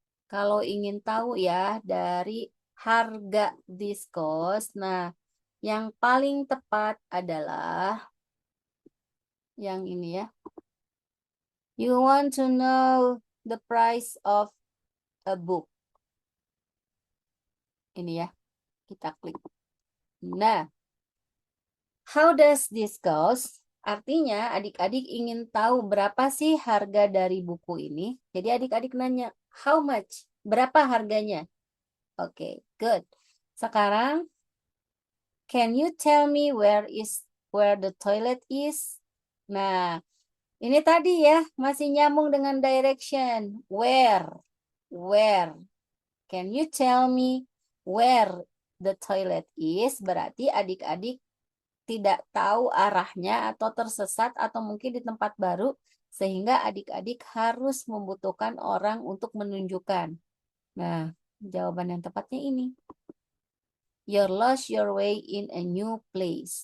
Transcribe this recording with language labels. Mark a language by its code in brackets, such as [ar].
[id] Kalau ingin tahu ya dari harga [en] this cost, [id] nah yang paling tepat adalah yang ini ya. [en] You want to know the price of a book. [id] Ini ya, kita klik. Nah, [en] how does this cost? [id] Artinya adik-adik ingin tahu berapa sih harga dari buku ini. Jadi adik-adik nanya, [en] how much? [id] Berapa harganya? Oke, good. [en] Sekarang, can you tell me where the toilet is? [id] Nah, ini tadi ya, masih nyambung dengan direction. Where. [en] Can you tell me where the toilet is? [id] Berarti adik-adik tidak tahu arahnya atau tersesat atau mungkin di tempat baru sehingga adik-adik harus membutuhkan orang untuk menunjukkan. Nah, jawaban yang tepatnya ini. [en] You lost your way in a new place.